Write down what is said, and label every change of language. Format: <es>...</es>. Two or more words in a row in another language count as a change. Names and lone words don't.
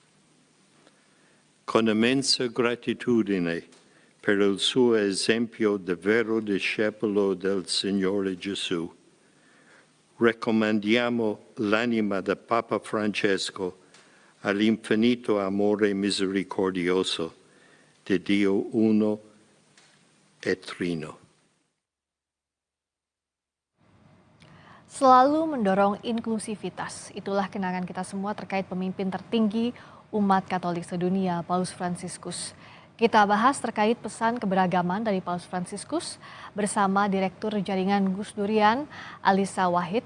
<it>Con immensa gratitudine per il suo esempio di vero discepolo del Signore Gesù, raccomandiamo l'anima del Papa Francesco all'infinito amore misericordioso di Dio uno e trino.</it> <id>Selalu mendorong inklusivitas. Itulah kenangan kita semua terkait pemimpin tertinggi umat Katolik sedunia, Paus Fransiskus. Kita bahas terkait pesan keberagaman dari Paus Fransiskus bersama Direktur Jaringan Gus Durian, Alisa Wahid.</id>